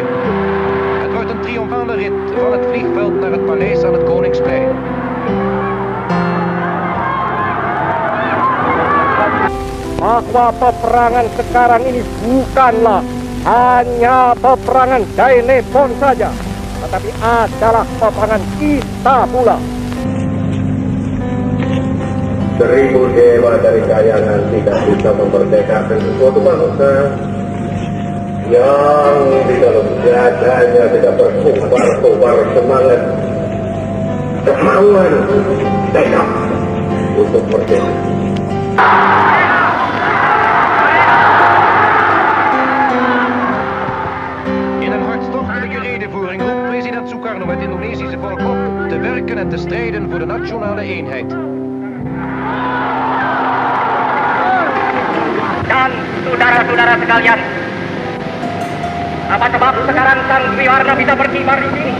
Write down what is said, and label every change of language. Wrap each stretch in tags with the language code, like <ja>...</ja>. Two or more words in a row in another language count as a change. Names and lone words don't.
<nl>Het wordt een triomfale rit van het vliegveld naar het paleis aan het Koningsplein.</nl> <id>Bahwa peperangan sekarang ini bukanlah hanya peperangan telepon saja, tetapi adalah peperangan kita pula. Seribu dewa dari kayangan tidak bisa memerdekakan suatu bangsa yang di dalam dadanya tidak berkobar-kobar semangat, kemauan, tekad untuk merdeka.</id> <nl>In een hartstochtelijke redevoering roept president Sukarno het Indonesische volk op te werken en te strijden voor de nationale eenheid.</nl> <id>Dan saudara-saudara sekalian, apa sebab sekarang Sang Triwarna bisa berkibar di sini?</id>